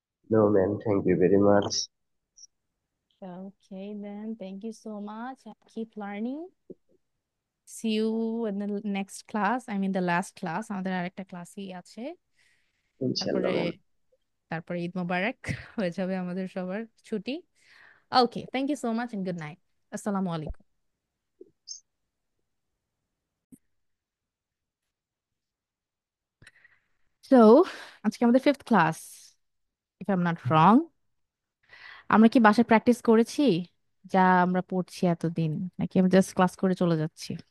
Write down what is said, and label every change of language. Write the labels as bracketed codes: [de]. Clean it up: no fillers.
[en] no ma'am, thank you very much. Okay, then thank you so much and keep learning. See you in the next class. I mean the last class. [bn] আমাদের আরেকটা ক্লাসই আছে। [ar] Inshallah [bn] তারপরে [en] ma'am. [bn] তারপরে ঈদ মোবারক হয়ে যাবে আমাদের সবার ছুটি। [en] Okay, thank you so much and good night. Assalamu alaikum. [bn] So, আজকে আমাদের fifth class, [en] if I'm not wrong. [bn] আমরা কি বাসায় প্র্যাকটিস করেছি যা আমরা পড়ছি এতদিন, নাকি আমরা জাস্ট ক্লাস করে চলে যাচ্ছি?